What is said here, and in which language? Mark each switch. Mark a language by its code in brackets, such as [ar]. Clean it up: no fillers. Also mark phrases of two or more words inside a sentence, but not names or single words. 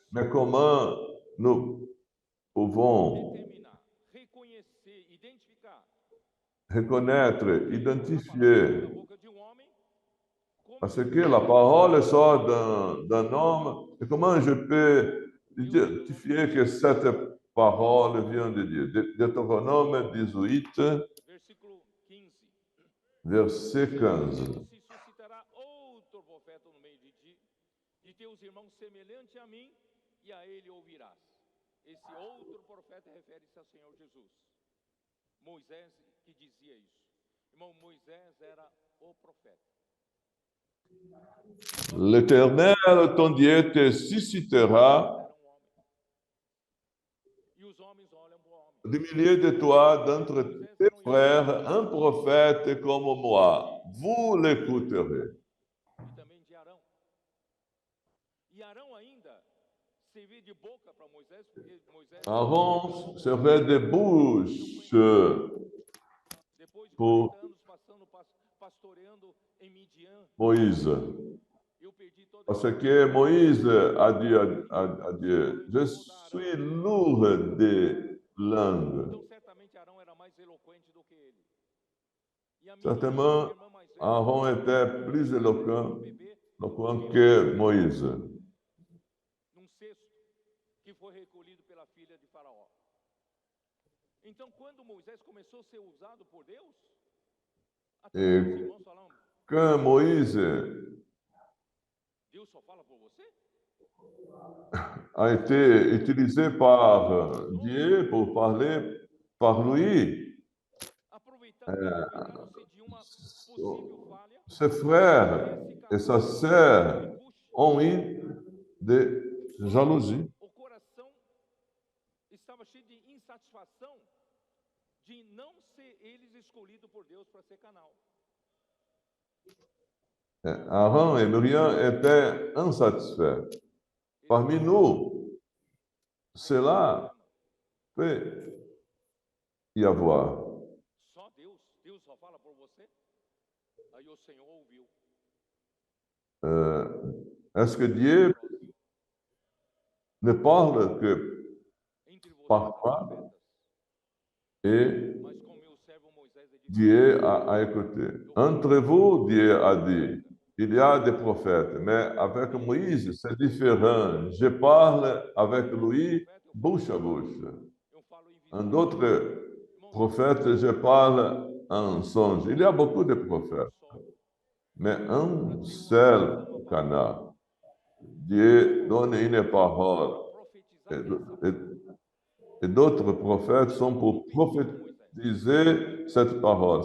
[fr] Mais comment nous pouvons reconnaître, identifier, parce que la parole sort d'un homme, et comment je peux identifier que cette parole vient de Dieu? Deutéronome 18, verset 15. [pt] Se suscitará outro profeta no meio de ti, de teus irmãos semelhante a mim, e a ele ouvirás. Esse outro profeta refere-se ao Senhor Jesus. Moisés que dizia isso. Irmão, Moisés era o profeta. [fr] L'Éternel, ton Dieu, te suscitera du milieu de toi, d'entre tes frères, un prophète comme moi. Vous l'écouterez. [pt] E também de Arão. E Arão ainda servia de boca para Moisés, porque Moisés... [fr] Aaron servait de bouche [pt] depois de 40 [fr] pour [pt] anos passando, pastoreando em Midian, [fr] Moïse. [pt] eu perdi toda [fr] Parce que Moïse a dit à Dieu, je suis lourd de langue. [pt] Então, certamente Arão era mais eloquente do que ele. E a minha [fr] Certainement, [pt] irmã mais velha, [fr] Aaron était plus [pt] um [fr] éloquent [pt] bebê, [fr] que Moïse. [pt] num cesto que foi recolhido pela filha de Faraó. Então, quando Moisés começou a ser usado por Deus, até os [fr] Et [pt] irmãos falaram, [fr] quand Moïse [pt] Deus só fala por você? [fr] a été utilisé par Dieu pour parler par lui, [pt] Aproveitaram-se de uma possível falha. [fr] ses frères et sa sœur ont eu de jalousie. [pt] O coração estava cheio de insatisfação de não ser eles escolhidos por Deus para ser canal. [fr] Aaron et Myriam étaient insatisfaits. Parmi nous, cela peut y avoir. [pt] Só Deus só fala por você? Aí o Senhor ouviu. [fr] Est-ce que Dieu ne parle que [pt] entre vós [fr] parfois [pt] profetas, [fr] et [pt] mas com meu servo Moisés edificou. [fr] Dieu a écouté? Entre vous, Dieu a dit, il y a des prophètes, mais avec Moïse, c'est différent. Je parle avec lui bouche à bouche. [pt] Eu falo em [fr] Un [pt] visão. [fr] autre [pt] Irmãos, [fr] prophète, je parle en songe. Il y a beaucoup de prophètes, [pt] só. [fr] mais un seul canal. Dieu donne une parole. [pt] Profetizar essa [fr] Et d'autres prophètes sont pour prophétiser cette parole.